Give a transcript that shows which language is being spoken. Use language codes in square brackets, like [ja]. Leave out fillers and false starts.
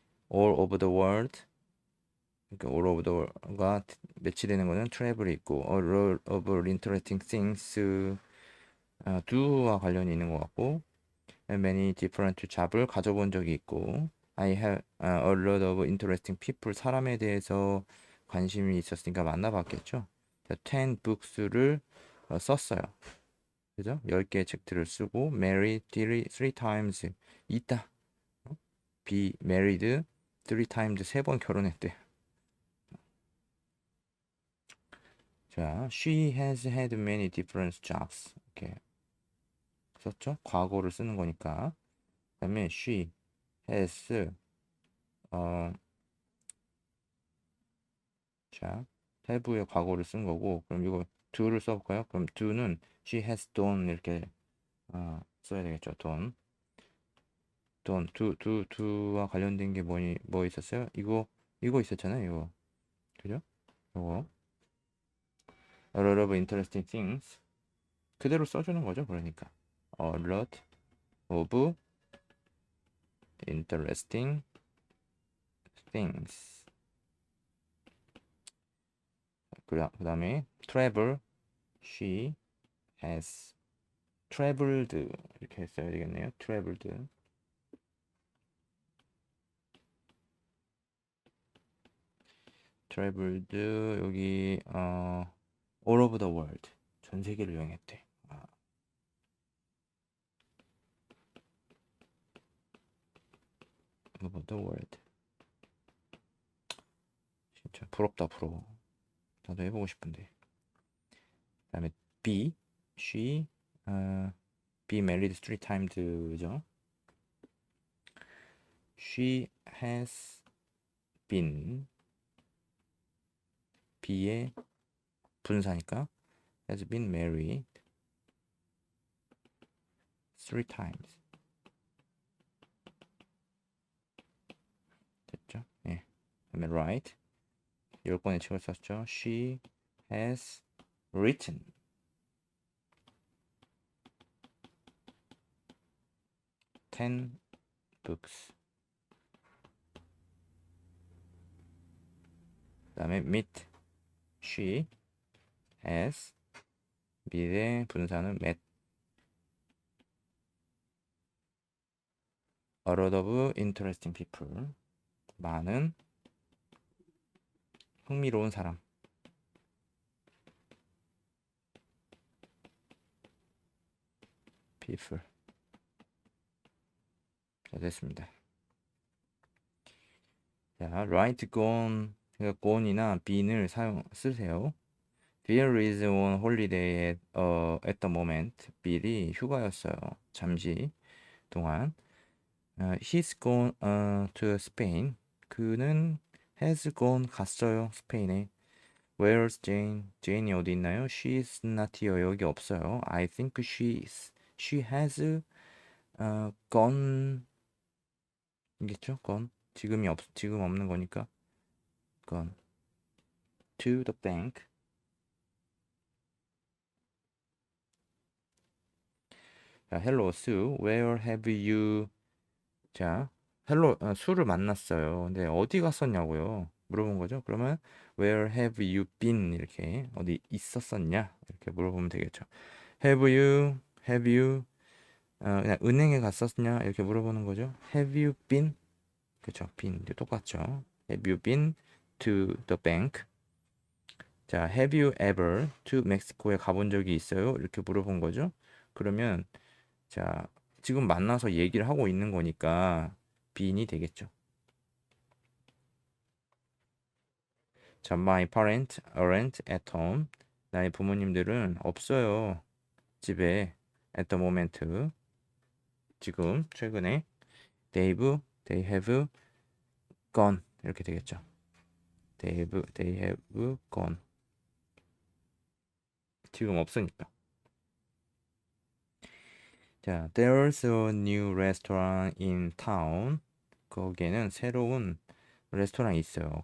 [en] all over the world. [ko] 그러니까 [en] all over the world가 [ko] 매치되는 거는 [en] travel이 있고 a lot of interesting things do와 [ko] 관련이 있는 것 같고 [en] many different job을 [ko] 가져본 적이 있고 [en] I have a lot of interesting people. [ko] 사람에 대해서 관심이 있었으니까 만나봤겠죠. [en] 10 books [ko] 를 썼어요. 그죠? 10개의 책들을 쓰고 [en] married three times. [ko] 있다. [en] be married three times. [ko] 3번 결혼했대. [en] 자, she has had many different jobs. [ko] 이렇게 썼죠? 과거를 쓰는 거니까. 그다음에 [en] she has [ko] 자, have의 과거를 쓴 거고, 그럼 이거 do를 써볼까요? 그럼 do는 [en] she has done [ko] 이렇게 써야 되겠죠. do와 관련된 게 뭐 있었어요? 이거 있었잖아요. 이거 그죠? [en] 이거 a lot of interesting things [ko] 그대로 써주는 거죠. [en] 그러니까 a lot of interesting things. [ko] 그 다음에 travel [en] she has traveled [ko] 이렇게 써야 되겠네요. [en] traveled 여기 all over the world [ko] 전 세계를 여행했대. [en] all over the world. [ko] 진짜 부럽다 부러워. 나도 해보고 싶은데. 그다음에 B she [en] be married 3times죠. She has been [ko] be의 분사니까 [en] has been married 3times. [ko] 됐죠? 예. 그다음에 write 10번의 책을 썼죠. [en] She has written 10 books. 그다음에 meet she has [ko] 미래 분사는 [en] met a lot of interesting people. [ko] 많은 흥미로운 사람. [en] people. [ko] 자, 됐습니다. [en] 자, write gone. [ko] 그러니까 gone이나 bene을 쓰세요. [en] Bill is on holiday at the moment. [ko] 빌이 휴가였어요. 잠시 동안. [en] He's gone to Spain. [ko] 그는 [en] has gone [ko] 갔어요. 스페인에. [en] Where's Jane? [ko] Jane이 어디 있나요? [en] She's not here. [ko] 여기 없어요. [en] I think she has gone. 이겠죠? gone. [ko] 지금 없는 거니까 [en] gone to the bank. 자, hello Sue. Where have you? 자, [ko] 수를 만났어요. 근데 어디 갔었냐고요? 물어본 거죠. [en] 그러면 Where have you been? [ko] 이렇게 어디 있었었냐? 이렇게 물어보면 되겠죠. [en] Have you [ko] 그냥 은행에 갔었냐? 이렇게 물어보는 거죠. [en] Have you been? [ko] 그렇죠. [en] been [ko] 똑같죠. [en] Have you been to the bank? [ko] 자, [en] Have you ever to [ko] 멕시코에 가본 적이 있어요? 이렇게 물어본 거죠. 그러면 자, 지금 만나서 얘기를 하고 있는 거니까 been이 되겠죠. [en] 자, my parents aren't at home. [ko] 나의 부모님들은 없어요. 집에 [en] at the moment. [ko] 지금 최근에 [en] they have gone [ko] 이렇게 되겠죠. [en] they have gone. [ko] 지금 없으니까. [en] 자, there's a new restaurant in town. [ko] 거기에는 새로운 레스토랑이 있어요.